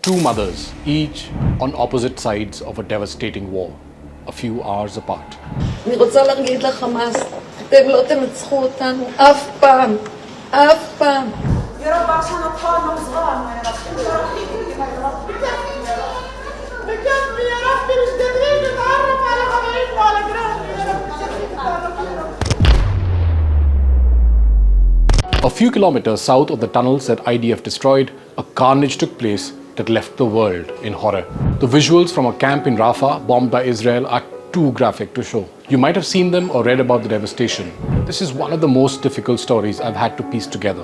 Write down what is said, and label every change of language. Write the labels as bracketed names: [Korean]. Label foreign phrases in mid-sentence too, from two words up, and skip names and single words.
[English] Two mothers, each on opposite sides of a devastating war, a few hours apart. [Hebrew] אני רוצה להגיד לחמאס, אתם לא תנצחו אותנו אף פעם, אף פעם. [Arabic] يا رب عشان اطفالنا وصغارنا يا رب بكفي يا رب مش قادرين نتعرف على حبايبنا وعلى جيراننا يا رب مش قادرين نتعرف يا رب. [English] A few kilometers south of the tunnels that IDF destroyed, a carnage took place that left the world in horror. The visuals from a camp in Rafah bombed by Israel are too graphic to show. You might have seen them or read about the devastation. This is one of the most difficult stories I've had to piece together.